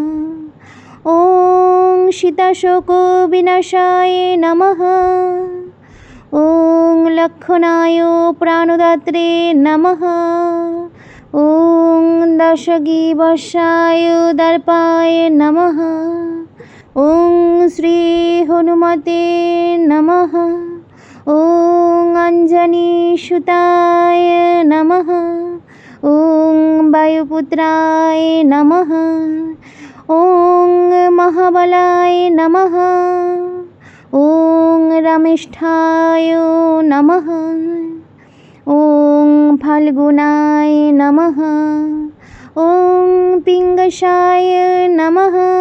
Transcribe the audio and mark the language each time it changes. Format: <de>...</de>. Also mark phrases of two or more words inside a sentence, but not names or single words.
<sa>ওং সীতাশোক বিনাশায় নমঃ, ওং লক্ষণায় প্রাণদাত্রে নমঃ, ওং দশগ্রীবশায় দর্পায় নমঃ, ওং শ্রী হনুমতে নমঃ, ওং অঞ্জনী সুতায় নমঃ, ওং বায়ুপুত্রায় নমঃ, ওং মহাবলায় নমঃ, ওং রামেষ্ঠায় নমঃ, ওং ফাল্গুনায় নমঃ, ॐ पिङ्गशाय नमः।</sa>